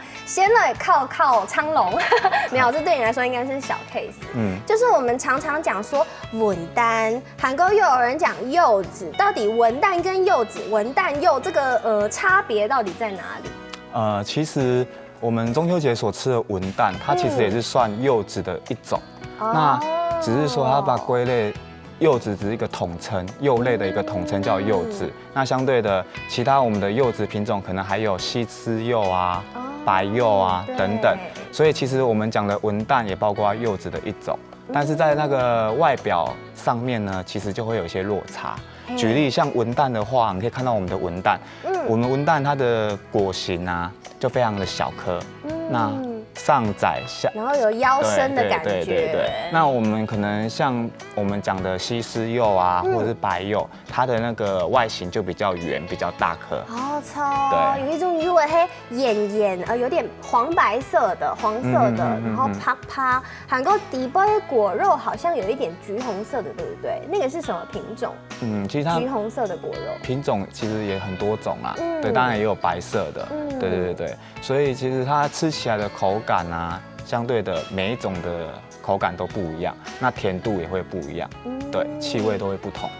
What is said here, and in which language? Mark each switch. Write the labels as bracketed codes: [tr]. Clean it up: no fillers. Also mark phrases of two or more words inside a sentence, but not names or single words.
[zh] 先來考昌龍，沒有，這對你來說應該是小 case。就是我們常常講說文旦，韓國又有人講柚子，到底文旦跟柚子、文旦柚這個差別到底在哪裡？其實我們中秋節所吃的文旦，它其實也是算柚子的一種。那只是說它把歸類，柚子只是一個統稱，柚類的一個統稱叫柚子。那相對的，其他我們的柚子品種可能還有西施柚啊、白柚啊等等。所以其實我們講的文旦也包括柚子的一種，但是在那個外表上面呢，其實就會有一些落差。舉例像文旦的話，你可以看到我們的文旦，我們文旦它的果形啊就非常的小顆，那上窄下，然後有腰身的感覺。對。那我們可能像我們講的西施柚啊，或者是白柚，它的那個外形就比較圓，比較大顆。好超，有一種柚係圓有點黃白色的、黃色的，然後啪。韓國底部的果肉好像有一點橘紅色的，對不對？那個是什麼品種？其實它橘紅色的果肉品種其實也很多種啊，對，當然也有白色的，對，所以其實它吃起來的口感啊，相對的每一種的口感都不一樣，那甜度也會不一樣，對，氣味都會不同。